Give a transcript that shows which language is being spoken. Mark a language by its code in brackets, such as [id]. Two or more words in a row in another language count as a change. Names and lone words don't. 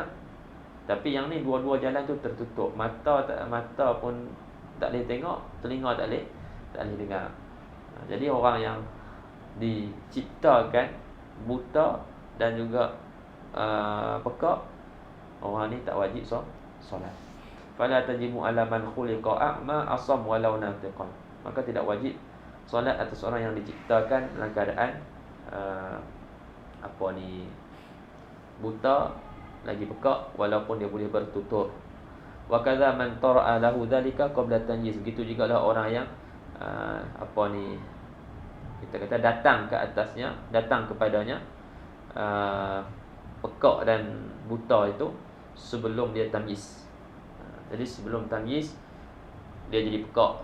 [ms] Tapi yang ni dua-dua jalan tu tertutup. Mata pun tak boleh tengok, telinga tak boleh dengar. Jadi orang yang diciptakan buta dan juga pekak, orang ni tak wajib solat. [ar] فلا تجب على من خلق أعمى أصم ولو ناطقا. [ms] Maka tidak wajib solat atas orang yang diciptakan dalam keadaan buta lagi pekak walaupun dia boleh bertutur. [ar] وكذا من طرأ له ذلك قبل تمييز. [ms] Begitu juga lah orang yang kita kata datang kepadanya pekak dan buta itu sebelum dia tamyiz. Jadi sebelum tamyiz dia jadi pekak.